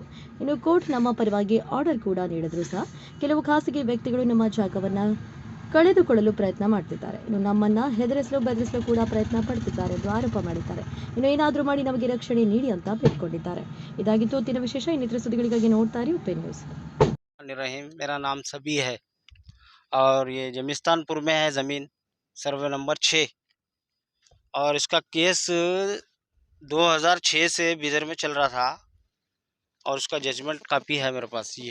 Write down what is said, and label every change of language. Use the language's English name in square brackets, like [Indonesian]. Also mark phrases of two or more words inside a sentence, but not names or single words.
[Kannada] ಇನ್ನು ಕೋರ್ಟ್ ನಮ್ಮ ಪರವಾಗಿ ಆರ್ಡರ್ ಕೂಡ ನೀಡಿದ್ರು ಸಹ ಕೆಲವು ಖಾಸಗಿ ವ್ಯಕ್ತಿಗಳು ನಮ್ಮ ಜಾಗವನ್ನ ಕಳೆದುಕೊಳ್ಳಲು ಪ್ರಯತ್ನ ಮಾಡ್ತಿದ್ದಾರೆ. ಇನ್ನು ನಮ್ಮನ್ನ ಹೆದರಿಸಲು ಬೆದರಿಸಲು ಕೂಡ ಪ್ರಯತ್ನ ಪಡ್ತಿದ್ದಾರೆ ಎಂದು ಆರೋಪ ಮಾಡಿದ್ದಾರೆ. ಇನ್ನು ಏನಾದರೂ ಮಾಡಿ ನಮಗೆ ರಕ್ಷಣೆ ನೀಡಿ ಅಂತ ಬೇಡ್ಕೊಂಡಿದ್ದಾರೆ. ಇದಾಗಿತ್ತು ಹೊತ್ತಿನ ವಿಶೇಷ. ಇನ್ನಿತರ ಸುದ್ದಿಗಳಿಗಾಗಿ ನೋಡ್ತಾ ಇರಿ ಉಪೆ ನ್ಯೂಸ್. [Hindi] मेरा नाम सभी है और ये जमीस्तानपुर में है ज़मीन, सर्वे नंबर 6। और इसका केस 2006 से बिदर में चल रहा था और उसका [English] judgement copy [Hindi] है मेरे पास ये।